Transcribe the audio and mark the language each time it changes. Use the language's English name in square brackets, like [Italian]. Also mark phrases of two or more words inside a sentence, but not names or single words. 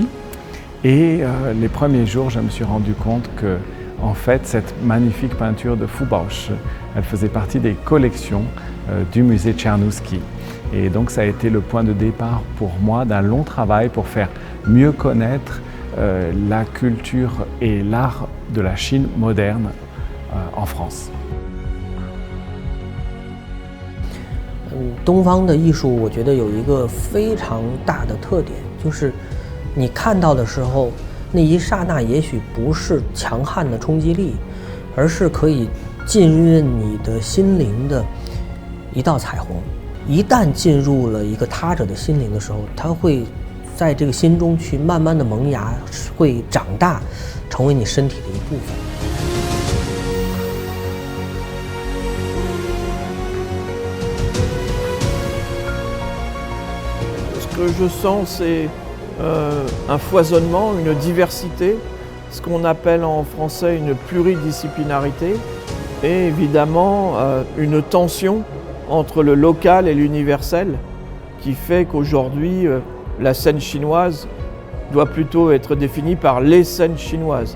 [French] Et les premiers jours, je me suis rendu compte que, en fait, cette magnifique peinture de Fu Baoshi, elle faisait partie des collections du musée Tchernouski. Et donc ça a été le point de départ pour moi d'un long travail pour faire mieux connaître la culture et l'art de la Chine moderne en France. [Chinese] 东方的艺术，我觉得有一个非常大的特点，就是你看到的时候，那一刹那也许不是强悍的冲击力，而是可以浸润你的心灵的一道彩虹。一旦进入了一个他者的心灵的时候，它会在这个心中去慢慢的萌芽，会长大，成为你身体的一部分。 [French] Ce que je sens, c'est un foisonnement, une diversité, ce qu'on appelle en français une pluridisciplinarité, et évidemment une tension entre le local et l'universel, qui fait qu'aujourd'hui, la scène chinoise doit plutôt être définie par les scènes chinoises.